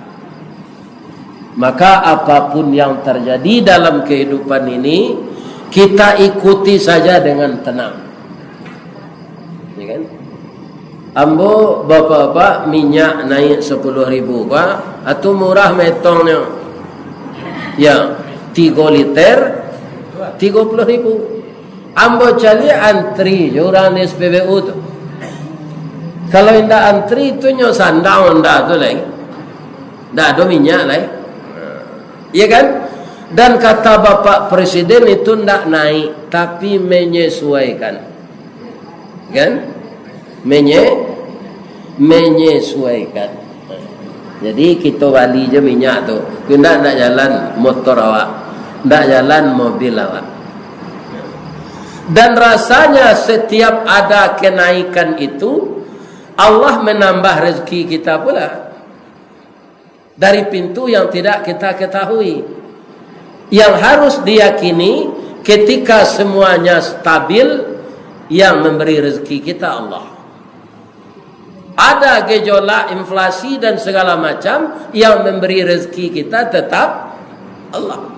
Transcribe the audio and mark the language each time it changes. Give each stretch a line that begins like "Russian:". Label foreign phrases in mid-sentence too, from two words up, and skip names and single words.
Indonesian: Maka apapun yang terjadi dalam kehidupan ini, kita ikuti saja dengan tenang. Kan?
Minangkabau: Ambo bapak-bapak minyak naik 10.000 kah?
Indonesian: Atau murah metongnya? Ya, 3 liter 30.000.
Minangkabau: Ambo cari antri orang SPBU tu. Kalau indah antri tu nyo sandang ndak tu lagi. Ndak ada minyak lagi. Iya kan?
Indonesian: Dan kata Bapak Presiden itu ndak naik tapi menyesuaikan. Kan? Menyesuaikan.
Minangkabau: Jadi kita bali je minyak tu. Kita nak jalan motor awak, nak jalan mobil awak.
Indonesian: Dan rasanya setiap ada kenaikan itu Allah menambah rezeki kita pula dari pintu yang tidak kita ketahui. Yang harus diyakini ketika semuanya stabil, yang memberi rezeki kita Allah. Ada gejolak inflasi dan segala macam, yang memberi rezeki kita tetap Allah.